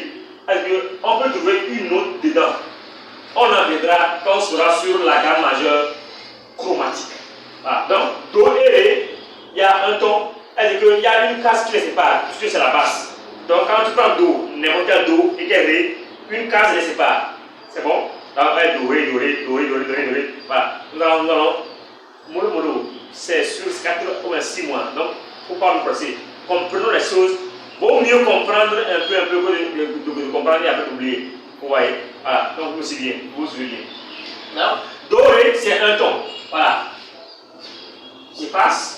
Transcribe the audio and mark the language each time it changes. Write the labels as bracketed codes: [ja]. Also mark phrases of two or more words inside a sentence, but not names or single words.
[fr] On peut trouver une note dedans. On en viendra quand on sera sur la gamme majeure chromatique. Voilà. Donc, do et ré, il y a un ton. C'est-à-dire qu'il y a une case qui les sépare, puisque c'est la basse. Donc, quand tu prends do, n'importe quel do et quel ré, une case les sépare. C'est bon? Donc, do, ré, do, ré, do, ré, do, ré, do, ré, do, ré. Voilà. Nous allons, mono, c'est sur 4 ou 6 mois. Donc, il ne faut pas nous presser. Comprenons les choses. Vaut mieux comprendre un peu que de comprendre et après d'oublier. Vous voyez? Voilà. Donc, vous suivez bien. Vous suivez bien. Donc, do, ré, c'est un ton. Voilà. Je passe.